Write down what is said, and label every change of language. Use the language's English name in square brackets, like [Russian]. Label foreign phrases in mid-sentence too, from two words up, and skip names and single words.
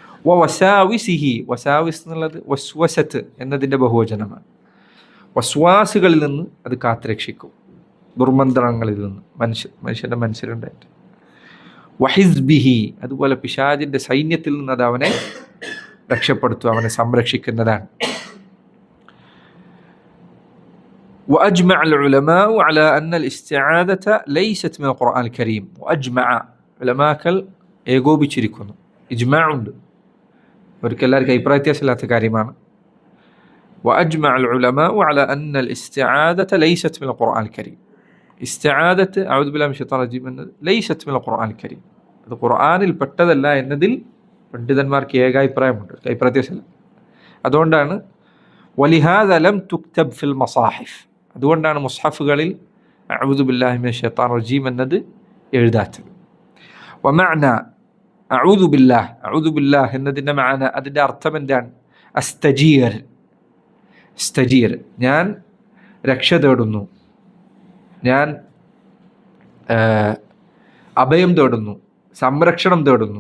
[Malayalam] വസാവിസിഹി, വസാവിസ് എന്നുള്ളത് വസ്വസത്ത് എന്നതിൻ്റെ ബഹുവചനമാണ്. വസ്വാസുകളിൽ നിന്ന് അത് കാത്തുരക്ഷിക്കും, ദുർമന്ത്രങ്ങളിൽ നിന്ന് മനുഷ്യൻ്റെ മനസ്സിലുണ്ടായിട്ട്. വഹിസ്ബിഹി, അതുപോലെ പിശാചിൻ്റെ സൈന്യത്തിൽ നിന്ന് അത് അവനെ രക്ഷപ്പെടുത്തും, അവനെ സംരക്ഷിക്കുന്നതാണ്. [Arabic] وأجمع العلماء على أن الاستعاذة ليست من القرآن الكريم. [Malayalam] وأجمع ഉലമാക്കൾ ഏകോപിച്ചിരിക്കുന്നു, ഇജ്മാ ഉണ്ട്, അവർക്കെല്ലാവർക്കും അഭിപ്രായ വ്യത്യാസമില്ലാത്ത കാര്യമാണ്. [Arabic] وأجمع العلماء على أن الاستعاذة ليست من القرآن الكريم. استعاذة أعوذ بالله من الشيطان الرجيم ليست من القرآن الكريم. [Malayalam] അത് ഖുർആനിൽ പെട്ടതല്ല എന്നതിൽ പണ്ഡിതന്മാർക്ക് ഏകാഭിപ്രായമുണ്ട്, അഭിപ്രായ വ്യത്യാസമില്ല. അതുകൊണ്ടാണ് [Arabic] ولهذا لم تكتب في المصاحف. [Malayalam] അതുകൊണ്ടാണ് മുസ്ഹഫുകളിൽ [Arabic] أعوذ بالله من الشيطان الرجيم [Malayalam] എന്നത് എഴുതാത്തത്. [Arabic] ومعنى أعوذ بالله, أعوذ بالله [Malayalam] എന്നതിൻ്റെ മഅന, അതിൻ്റെ അർത്ഥം എന്താണ്? [Arabic] أستجير، ستجير, [Malayalam] ഞാൻ രക്ഷ തേടുന്നു, ഞാൻ അഭയം തേടുന്നു, സംരക്ഷണം തേടുന്നു.